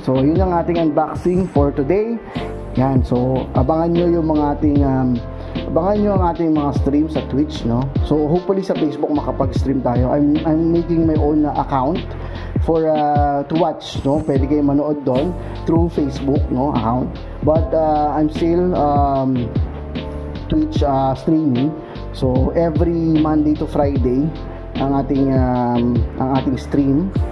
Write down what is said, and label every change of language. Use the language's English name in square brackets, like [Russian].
[Filipino] So, yun ang ating unboxing for today. Yan. So, abangan nyo yung mga ating abangan nyo ang ating mga streams sa Twitch, no? So, hopefully sa Facebook makapag-stream tayo. [English] I'm making my own account for to watch, no? [Filipino] Pwede kayo manood doon [English] through Facebook, no, account. But I'm still Twitch streaming. [Filipino] So, every Monday to Friday ang ating stream.